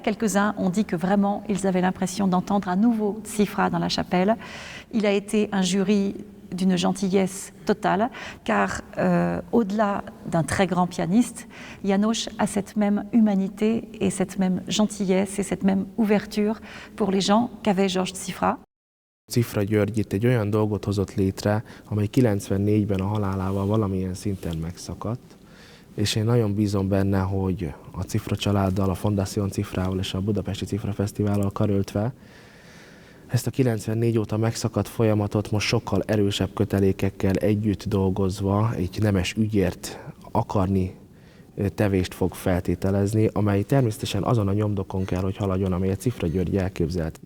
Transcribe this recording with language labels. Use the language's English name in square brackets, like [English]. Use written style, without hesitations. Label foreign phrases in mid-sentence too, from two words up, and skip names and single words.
[French] Quelques-uns ont dit que vraiment, ils avaient l'impression d'entendre à nouveau Cifra dans la chapelle. Il a été un jury d'une gentillesse totale, car au-delà d'un très grand pianiste, János a cette même humanité et cette même gentillesse et cette même ouverture pour les gens qu'avait Georges Cifra. [Hungarian] Cifra György itt egy olyan dolgot hozott létre, amely 94-ben a halálával valamilyen szinten megszakadt, és én nagyon bízom benne, hogy a Cifra családdal, a Fondation Cifrával és a Budapesti Cifra Fesztivállal karöltve ezt a 94 óta megszakadt folyamatot most sokkal erősebb kötelékekkel együtt dolgozva egy nemes ügyért akarni tevést fog feltételezni, amely természetesen azon a nyomdokon kell, hogy haladjon, amelyet Cifra György elképzelt.